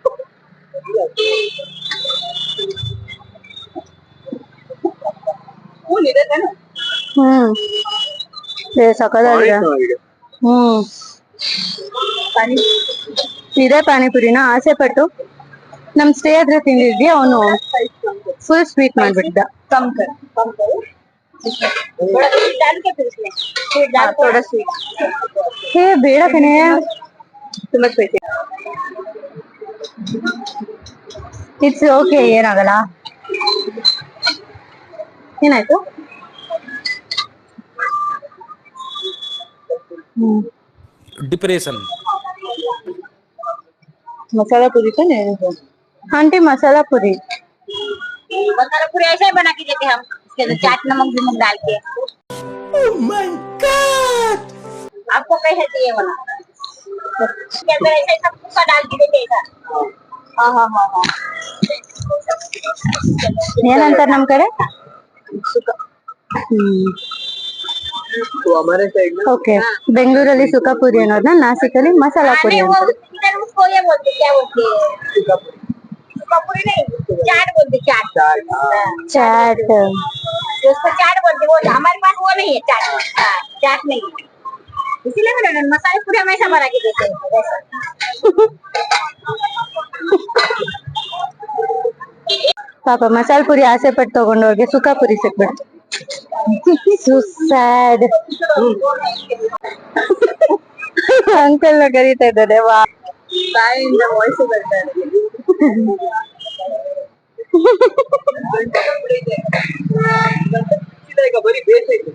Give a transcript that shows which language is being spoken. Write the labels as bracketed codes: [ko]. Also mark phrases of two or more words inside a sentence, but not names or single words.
[kn] ಸಕದಾಗಿದೆ. ಇದೇ ಪಾನಿಪುರಿನ ಆಸೆ ಪಟ್ಟು ನಮ್ ಸ್ಟೇ ಹತ್ರ ತಿಂದಿದ್ವಿ. ಅವನು ಫುಲ್ ಸ್ವೀಟ್ ಮಾಡ್ಬಿಟ್ಟಿದ್ದ. [hi] कम कर थोड़ा स्वीट डाल के फिर इसमें स्वीट डाल थोड़ा स्वीट [kn] ಹೇ ಬೇಡ ಕಣೆ ತುಂಬಾ ಸ್ಪೈಸಿ [en] it's okay [kn] ಏನಾಗಲ್ಲ. ಏನಾಯ್ತು [hi] डिप्रेशन मसाला पूरी तो नहीं आंटी मसाला पूरी मसाला पूरी ऐसा ही बना के देते हम इसके अंदर चाट नमक विमक डाल के आपको कैसे चाहिए बना इसके अंदर ऐसा सब कुछ डाल के देते हैं [kn] ಏನಂತಾರ ನಮ್ ಕಡೆ [hi] तो हमारे साइड में [kn] ಓಕೆ ಬೆಂಗಳೂರಲ್ಲಿ ಸುಖಾಪುರಿ ಅನ್ನೋದನ್ನ ನಾಸಿಕಲ್ಲಿ ಮಸಾಲಾ ಪುರಿ [hi] नहीं, [kn] ಅಂತ [hi] वो इधर उसको ये बोलते क्या बोलते हैं? सुखापुरी नहीं, चाट बोलते चाट। ಚಾಟ್ उसको चाट बोलते, वो हमारे पास वो नहीं है चाट। हाँ, चाट नहीं है, इसीलिए मैंने मसाले पूरे हमेशा बना के देते हैं वैसा। [kn] ಪಾಪ ಮಸಾಲ ಪುರಿ ಆಸೆ ಪಟ್ಟು ತಗೊಂಡವ್ರಿಗೆ ಸುಖಾಪುರಿ ಸಿಕ್ಬಿಡ್ತು [en] so sad [kn] ಅಂಕಲ್ ನ ಕರೀತಾ ಇದ್ದಾರೆ ವಾ ಬಾಯಿಂದ ವಾಯ್ಸ್ ಬರ್ತಾ ಇದೆ ಈಗ ಬರೀ ಬೇಸೈತೆ